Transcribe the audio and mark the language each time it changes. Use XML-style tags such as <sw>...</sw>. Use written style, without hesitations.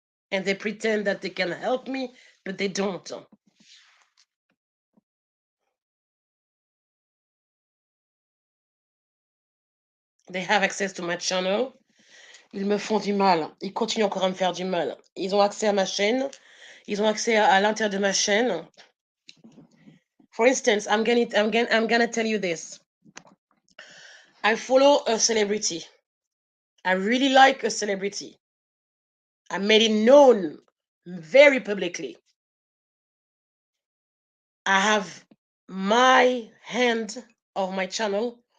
<en>And they pretend that they can help me, but they don't. They have access to my channel.</en> <fr>Ils me font du mal. Ils continuent encore à me faire du mal. Ils ont accès à ma chaîne. Ils ont accès à l'intérieur de ma chaîne.</fr> <en>For instance, I'm gonna tell you this. I follow a celebrity. I really like a celebrity. I made it known very publicly. I have my hand of my channel.</en>